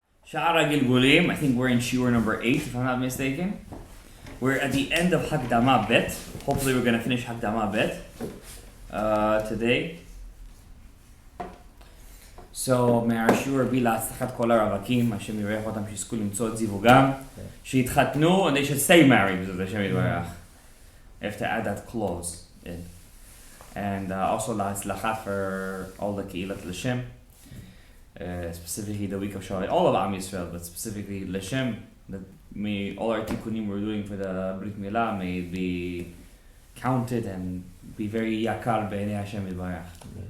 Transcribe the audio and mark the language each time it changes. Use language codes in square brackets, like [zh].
[en] Sha'ar Hagilgulim, I think we're in Sha'ar number 8, if I'm not mistaken. We're at the end of Hagdama Bet. Hopefully we're going to finish Hagdama Bet today. [he] So, מהשיעור בי להצלחת כל הרווקים, השם יברך אותם שיזכו למצוא את זיווגם, שיתחתנו, [en] and they should stay married, [he] זה השם יתברך. [en] I have to add that clause in. And also להצלחת for all the קהילת לשם, specifically the week of Shalom, all of Am Yisrael, but specifically לשם, that may all our tikkunim we're doing for the Brit Milah may be counted and be very yakar b'nei Hashem yitbarach.